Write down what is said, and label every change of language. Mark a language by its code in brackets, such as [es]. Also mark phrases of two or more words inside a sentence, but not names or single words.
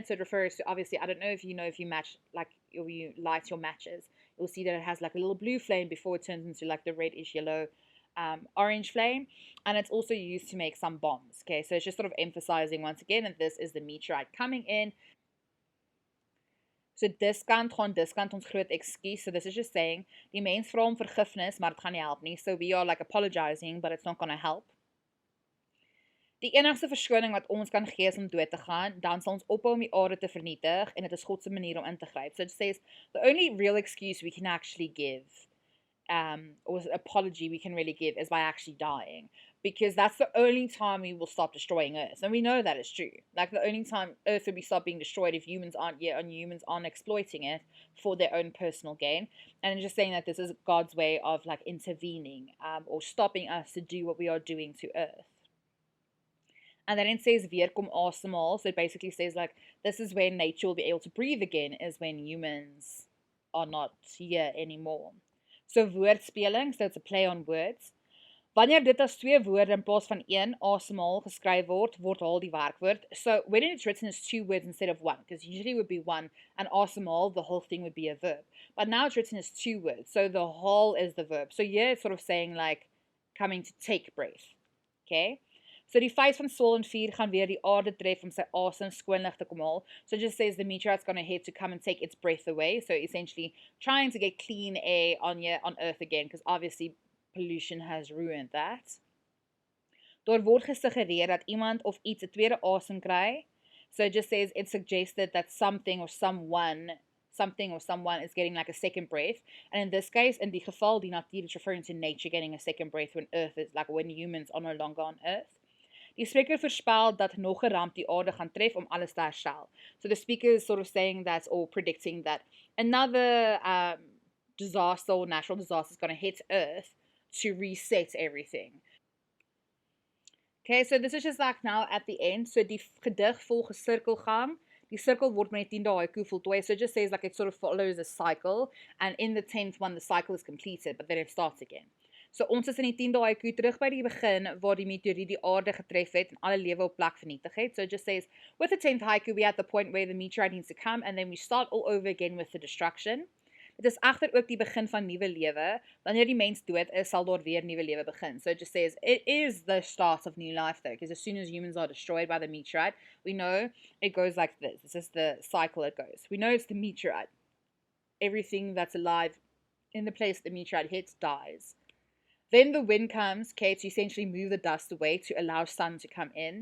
[en] So it refers to, obviously, I don't know if you match, like, or you light your matches, you'll see that it has like a little blue flame before it turns into like the reddish yellow orange flame, and it's also used to make some bombs. Okay, so it's just sort of emphasizing once again that this is the meteorite coming in. [af] So diskant ons groot ekskuus. [en] So this is just saying, [af] die mens vra om vergifnis, maar dit gaan nie help nie. [en] So we are like apologizing, but it's not going to help. Die enigste verskoning wat ons kan gee is om dood te gaan, dan sal ons ophou om die aarde te vernietig, en dit is God se manier om in te gryp. So it says, the only real excuse we can actually give, or apology we can really give, is by actually dying. Because that's the only time we will stop destroying Earth. And we know that is true. Like the only time Earth will be stopped being destroyed if humans aren't exploiting it for their own personal gain. And just saying that this is God's way of like intervening, or stopping us to do what we are doing to Earth. And then it says [af] weer kom asemhaal. [en] So it basically says like this is when nature will be able to breathe again, is when humans are not here anymore. So woordspeling, so it's a play on words. [af] Wanneer dit as twee woorde in plaas van een asemhaal geskryf word, word haal die werkwoord. [en] So when it's written as two words instead of one, because usually it would be one, and asemhaal, the whole thing would be a verb. But now it's written as two words, so the whole is the verb. So here it's sort of saying like coming to take breath. Okay? [af] So die face van swol en vuur gaan weer die aarde tref om sy asem skoonlig te kom haal. [en] So it just says the meteorite's going to hit to come and take its breath away. So essentially trying to get clean air on Earth again, because obviously pollution has ruined that. [af] Daar word gesuggereer dat iemand of iets 'n tweede asem kry. [en] So it just says, it suggested that something or someone something or someone is getting like a second breath. And in this case, [af] in die geval, die natuur [en] is referring to nature getting a second breath when Earth is, like when humans are no longer on Earth. [af] Die spreker voorspel dat nog 'n ramp die aarde gaan tref om alles te herstel. [en] So the speaker is sort of saying that, or predicting that another disaster or natural disaster is going to hit Earth to reset everything. Okay, so this is just like now at the end. [af] So die gedig volg 'n sirkelgang. Die circle word met die 10 dae haiku voltooi. [en] So it just says like it sort of follows a cycle. And in the 10th one, the cycle is completed, but then it starts again. [af] So ons is in die 10 dae haiku terug by die begin waar die meteoriet die aarde getref het en alle lewe op plek vernietig het. [en] So it just says, with the 10th haiku, we at the point where the meteorite needs to come, and then we start all over again with the destruction. [af] Dit is egter ook die begin van nuwe lewe. Wanneer die mens dood is, sal daar weer nuwe lewe begin. [en] So it just says, it is the start of new life though, because as soon as humans are destroyed by the meteorite, we know it goes like this. This is the cycle it goes. We know it's the meteorite. Everything that's alive in the place the meteorite hits dies. Then the wind comes, okay, to essentially move the dust away to allow sun to come in.